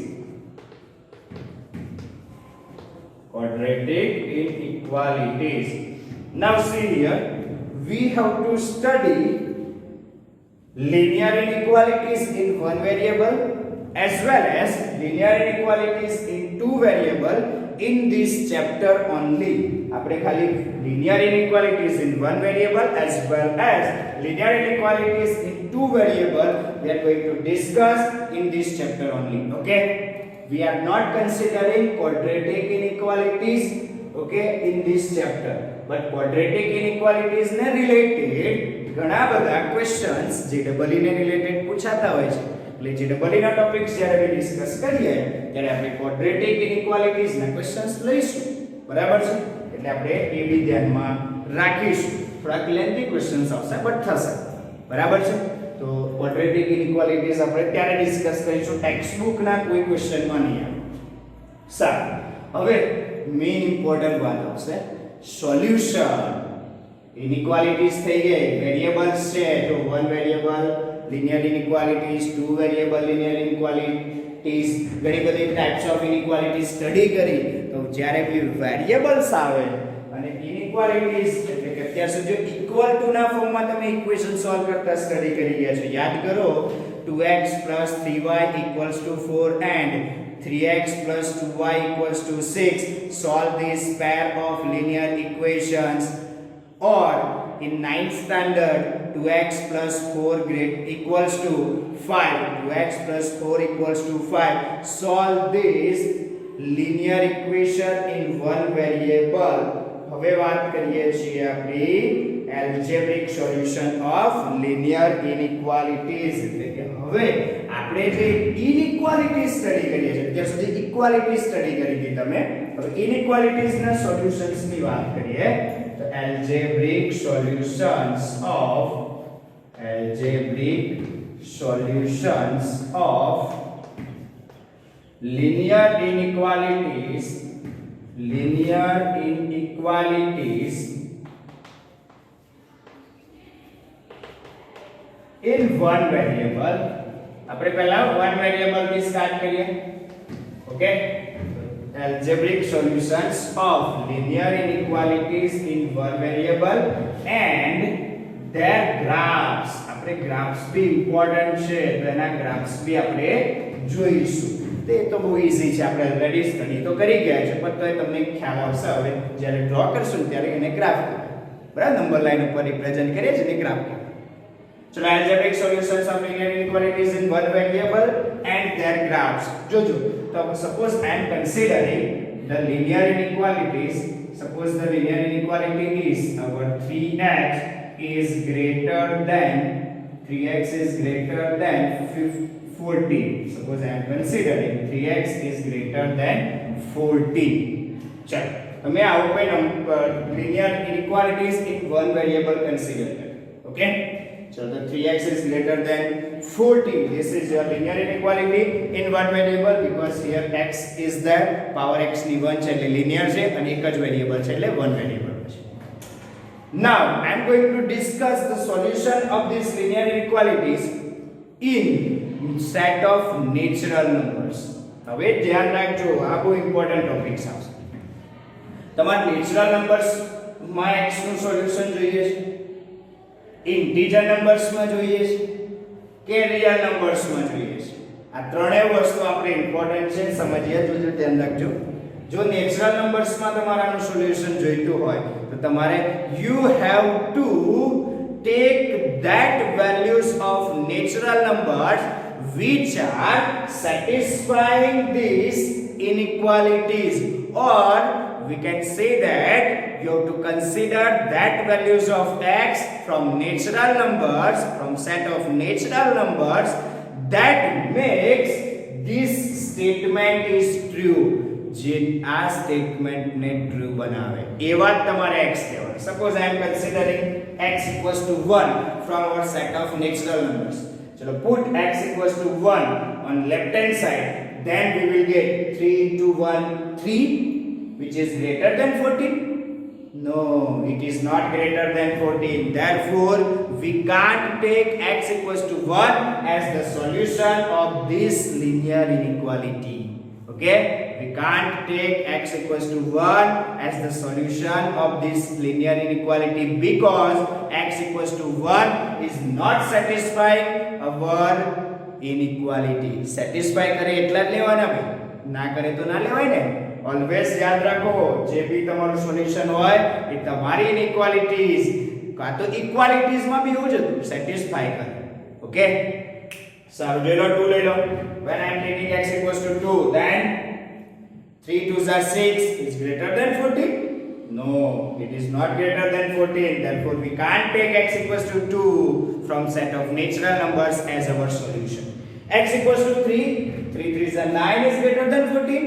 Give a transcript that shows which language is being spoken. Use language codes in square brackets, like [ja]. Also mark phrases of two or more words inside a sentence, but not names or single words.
[en] Quadratic inequalities. Now see here, we have to study linear inequalities in one variable as well as linear inequalities in two variable in this chapter only. [gu] આપણે ખાલી [en] linear inequalities in one variable as well as linear inequalities in two variable we are going to discuss in this chapter only. Okay, we are not considering quadratic inequalities, okay, in this chapter, but quadratic inequalities ને related [gu] ઘણા બધા [en] questions JEE ને related [gu] પૂછાતા હોય છે. એટલે JEE ના ટોપિક્સ જ્યારે ડિસ્કસ કરીએ ત્યારે આપણે [en] quadratic inequalities [gu] ના questions લઈશું. બરાબર છે? એટલે આપણે એ બી ધ્યાનમાં રાખીશું. થોડાક લેન્થી questions આવશે બટ થશે. બરાબર છે? તો [en] quadratic inequalities [gu] આપણે ત્યારે ડિસ્કસ કરીશું, [en] text book [gu] ના કોઈ ક્વેશ્ચન માં નહીં આવે. સારું, હવે [en] main important [gu] વાત આવશે સોલ્યુશન. [en] ઇનઇક્વાલિટીઝ [gu] થઈ ગઈ, [en] વેરિએબલ્સ [gu] છે તો [en] one variable linear inequalities, two variable linear inequalities, [gu] ઘણી બધી [en] types of inequality study [gu] કરી. તો જ્યારે બી વેરિએબલ્સ આવે અને ઇનઇક્વાલિટીઝ એટલે કે અત્યાર સુધી [en] equal to [gu] ના ફોર્મમાં તમે [en] equation solve [gu] કરતા સ્ટડી કરી ગયા છો. યાદ કરો 2x 3y 4 and 3x 2y 6. [en] Solve this pair of linear equations. Or in 9th standard 2x plus 4 equals to 5. 2x plus 4 equals to 5. Solve this linear equation in one variable. [gu] હવે વાત કરીએ છીએ આપણી [en] algebraic solution of linear inequalities. [gu] એટલે કે હવે આપણે જે [en] inequality study [gu] કરીએ છીએ, અત્યાર સુધી [en] equality study [gu] કરી હતી તમે, હવે inequalities ના સોલ્યુશન્સ ની વાત કરીએ. [en] તો algebraic solutions of linear inequalities in one variable. [gu] આપણે પહેલા [en] one variable [gu] થી સ્ટાર્ટ કરીએ. ઓકે, [en] algebraic solutions of linear inequalities in one variable and their graphs. [gu] આપણે graphs भी important છે, તો એના graphs भी આપણે જોઈશું. તે તો બહુ ઈઝી છે, આપણે [en] already study [gu] તો કરી ગયા છે, પણ તોય તમને ખ્યાલ આવશે હવે જ્યારે ડ્રો કરશું ત્યારે એને ગ્રાફ કહેવાય. બરાબર, [en] number line [gu] ઉપર રિપ્રેઝન્ટ કરીએ છીએ, એને ગ્રાફ કહેવાય. [en] So algebraic solutions of linear inequalities in one variable and their graphs. [gu] જોજો, તો [en] suppose I am considering the linear inequalities. Suppose the linear inequality is our 3x is greater than 14. Suppose I am considering 3x is greater than 14. [hi] चलो, हमें आओ पे [en] linear inequalities in one variable consider करें. Okay, so the 3x is greater than 14. This is your linear inequality in one variable because here x is the power x [gu] ની 1 છે એટલે [en] linear [gu] છે અને એક જ વેરીએબલ છે એટલે [en] one variable છે. Now I am going to discuss the solution of these linear inequalities in set of natural numbers. [gu] હવે ધ્યાન રાખજો, આ બહુ [en] important topics [gu] આવશે. તમારે [en] natural numbers [gu] માં x નું સોલ્યુશન જોઈએ છે, [en] integer numbers [gu] માં જોઈએ છે, કે [en] real numbersમાં [gu] જોઈએ છે. આ ત્રણેય વસ્તુ આપણે ઇમ્પોર્ટન્ટ છે, સમજીએ તો ધ્યાન રાખજો. જો [en] natural numbersમાં [gu] તમારાનું સોલ્યુશન જોઈતું હોય તો તમારે [en] you have to ટેક that values of natural numbers which are satisfying these inequalities, or we can say that you have to consider that values of x from natural numbers, from set of natural numbers that makes this statement is true. [gu] જે આ સ્ટેટમેન્ટ ને ટ્રુ બનાવે એવા તમારે x કહેવાય. [en] સપોઝ I am considering x equals to 1 from our set of natural numbers. ચલો put x equals to 1 on left hand side, then we will get 3 into 1 3, which is greater than 14. No, it is not greater than 14. Therefore we can't take x equals to 1 as the solution of this linear inequality. Okay, we can't take x equals to 1 as the solution of this linear inequality because x equals to 1 is not satisfying our inequality. [gu] Satisfy करे એટલા જ લેવાના ભાઈ, ના કરે તો ના લેવાય ને. ઓલવેઝ યાદ રાખો, જે બી તમારું સોલ્યુશન હોય એ તમારી ઇનઇક્વાલિટીઝ કાં તો ઇક્વાલિટીઝમાં બી એવું જ હતું, સેટિસ્ફાય કરે. ઓકે, સારું જોઈ લો 2 લઈ લો. [en] when I am taking x equals to 2, then 3 2s are 6 is greater than 14. No, it is not greater than 14. Therefore we can't take x equals to 2 from set of natural numbers as our solution. X equals to 3, 3 3s are 9 is greater than 14.